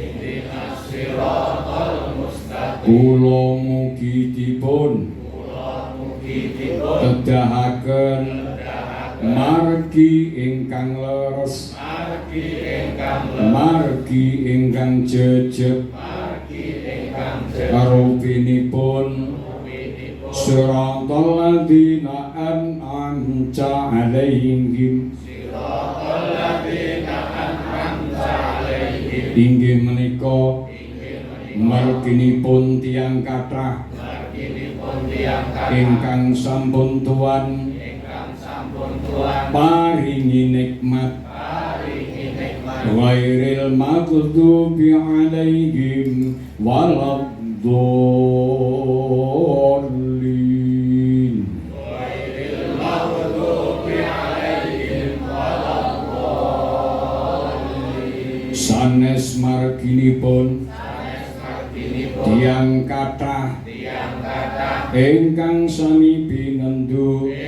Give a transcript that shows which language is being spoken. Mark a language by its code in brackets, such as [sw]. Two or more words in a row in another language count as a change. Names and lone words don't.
[jv] kula mugi dipun tedahaken margi ingkang leres margi ingkang jejeg karupinipun [ar] صراط الذين أنعمت عليهم [jv] inggih menika marginipun tiyang kathah ingkang sampun Tuhan paringi nikmat [ar] غير المغضوب عليهم ولا الضالين [jv] sanes marginipun tiyang kathah ingkang sami pinendu